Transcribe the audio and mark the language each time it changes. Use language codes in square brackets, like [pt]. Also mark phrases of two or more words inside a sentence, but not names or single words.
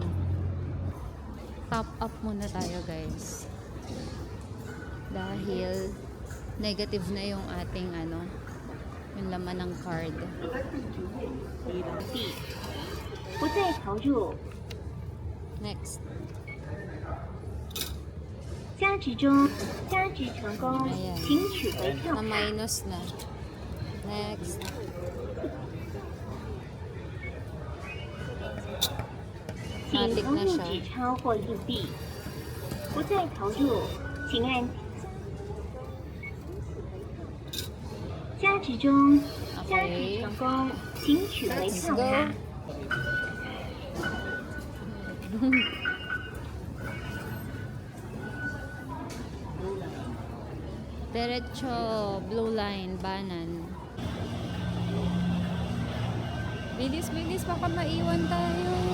[en] Top up [tl] muna tayo guys. Dahil negative na yung ating yung laman ng card. Next. [zh] 加值中，加值成功， [tl] Ayan. [zh] 请取回票 [tl] Na [zh] 卡。 [tl] minus na. Next. [zh] 请 [tl] Matik [zh] 投 [tl] na [zh] 入 [tl] siya. [zh] 纸钞或硬币，不再投入，请按加值中，加值 [tl] Okay. [zh] 成功，请取回 [en] Let's [zh] 票 [en] go. [zh] 卡。 [tl] Diretso, blue line, banan. Bilis, baka maiwan tayo.